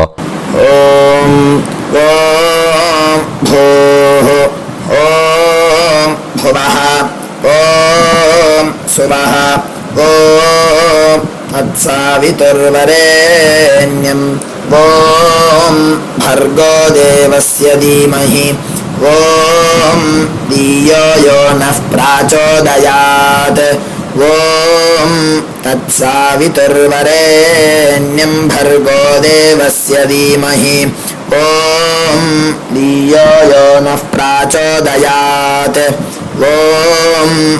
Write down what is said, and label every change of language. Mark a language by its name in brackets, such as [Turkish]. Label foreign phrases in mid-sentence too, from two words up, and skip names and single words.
[Sanskrit] ओम् ओम् भूः ओम् भुवः ओम् स्वः ओम् तत्सवितुर्वरेण्यं ओम् भर्गो देवस्य धीमहि ॐ धियो यो नः प्राचोदयात् ॐ तत्सवितुर्वरेण्यं भर्गो देवस्य धीमहि ॐ धियो यो नः प्राचोदयात् ॐ